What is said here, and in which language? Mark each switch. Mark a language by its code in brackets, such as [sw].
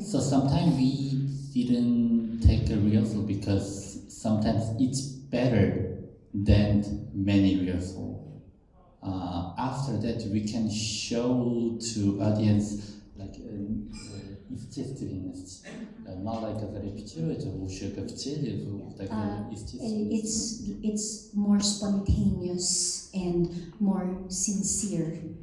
[en] So sometimes we didn't take a rehearsal because sometimes it's better than many rehearsal. After that, we can show to audience like естественность. [ru] Мало когда репетируете, лучше как в теле, тогда естественно. [en] It's more spontaneous and more sincere.